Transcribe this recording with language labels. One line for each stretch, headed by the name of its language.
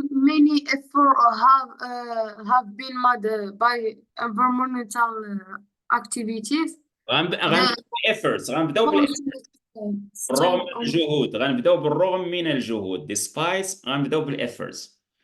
English: many efforts have been made by environmental activities.
Arabic: غنبداو بالرغم من الجهود. غنبداو بالرغم من الجهود. Despite غنبداو بالefforts.